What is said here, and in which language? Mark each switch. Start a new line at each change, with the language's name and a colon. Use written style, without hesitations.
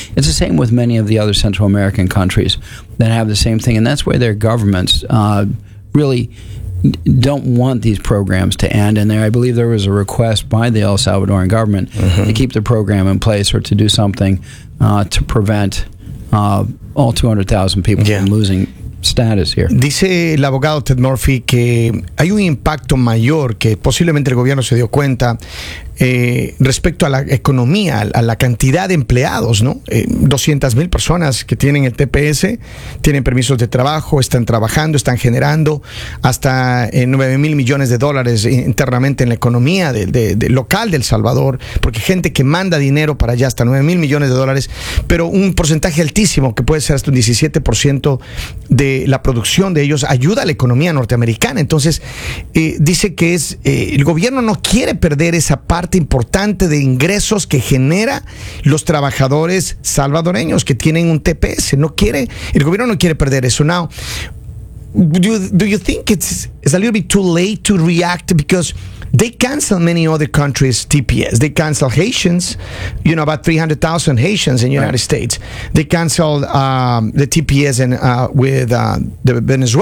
English: It's the same with many of the other Central American countries that have the same thing. And that's where their governments... really don't want these programs to end. And there, I believe there was a request by the El Salvadoran government mm-hmm. to keep the program in place or to do something to prevent all 200,000 people yeah. from losing status here.
Spanish: Dice el abogado Ted Murphy que hay un impacto mayor que posiblemente el gobierno se dio cuenta respecto a la economía, a la cantidad de empleados, ¿no? 200,000 personas que tienen el TPS, tienen permisos de trabajo, están trabajando, están generando hasta 9,000 millones de dólares internamente en la economía de local de El Salvador, porque gente que manda dinero para allá hasta 9,000 millones de dólares, pero un porcentaje altísimo que puede ser hasta un 17% de la producción de ellos ayuda a la economía norteamericana. Entonces, dice que es el gobierno no quiere perder esa parte importante de ingresos que genera los trabajadores salvadoreños que tienen un TPS. No quiere, el gobierno no quiere perder eso. Now,
English: do you think it's a little bit too late to react, because they cancel many other countries' TPS? They cancel Haitians, you know, about 300,000 Haitians in the United States. They cancel the TPS and with the Venezuelan.